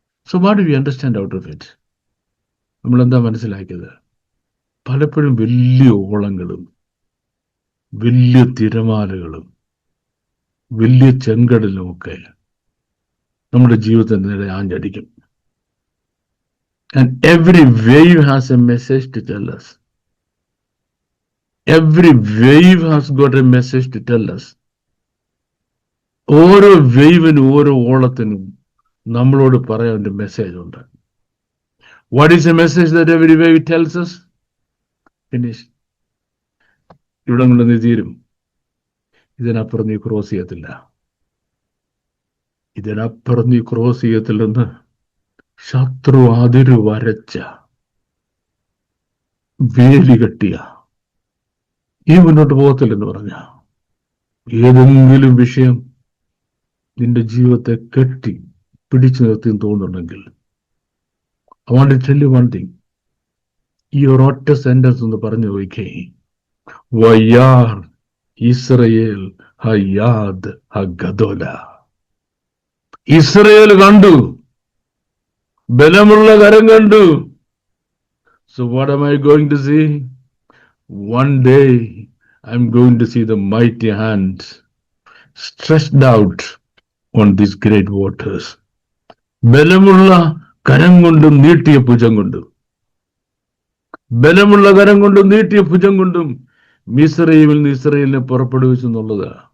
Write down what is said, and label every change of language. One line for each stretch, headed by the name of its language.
English: So what do we understand out of it?
Malayalam: നമ്മൾ എന്താ മനസ്സിലാക്കിയത്? പലപ്പോഴും വലിയ ഓളങ്ങളും വലിയ തിരമാലകളും വലിയ ചെങ്കടലും ഒക്കെ നമ്മുടെ ജീവിതത്തിന് നേരെ ആഞ്ഞടിക്കും.
English: And every wave has a message to tell us. Every wave has got a message to tell us.
Malayalam: ഓരോ വേവിനും ഓരോ ഓളത്തിനും നമ്മളോട് പറയാൻ ഒരു മെസ്സേജ് ഉണ്ട്.
English: What is the message that every wave tells us? Finish.
Malayalam: ഇവിടെ കൊണ്ട് നീ തീരും. ഇതിനപ്പുറം നീ ക്രോസ് ചെയ്യത്തില്ല. ഇതിനപ്പുറം നീ ക്രോസ് ചെയ്യത്തില്ലെന്ന് ശത്രു അതിരു വരച്ച വേലി കെട്ടിയ ഈ മുന്നോട്ട് പോകത്തില്ലെന്ന് പറഞ്ഞ ഏതെങ്കിലും വിഷയം നിന്റെ ജീവിതത്തെ കെട്ടി പിടിച്ചു നിർത്തി തോന്നുന്നുണ്ടെങ്കിൽ,
English: I want to tell you one thing.
Malayalam: ഈ ഒരൊറ്റ സെന്റൻസ് ഒന്ന് പറഞ്ഞു നോക്കേ.
Hebrew: വയ്യാർ ഇസ്രയേൽ ഹയ്യാദ് ഹഗദോല.
Malayalam: ഇസ്രയേൽ കണ്ടു, ബലമുള്ള കരം കണ്ടു.
English: So what am I going to see? One day I'm going to see the mighty hand stretched out on these great waters.
Malayalam: ബലമുള്ള കരം കൊണ്ടും നീട്ടിയ ഭുജം കൊണ്ടും, ബലമുള്ള കരം കൊണ്ടും നീട്ടിയ ഭുജം കൊണ്ടും മിസ്രയീമിൽ നിന്ന് ഇസ്രയേലിനെ പുറപ്പെടുവിച്ചു എന്നുള്ളത്.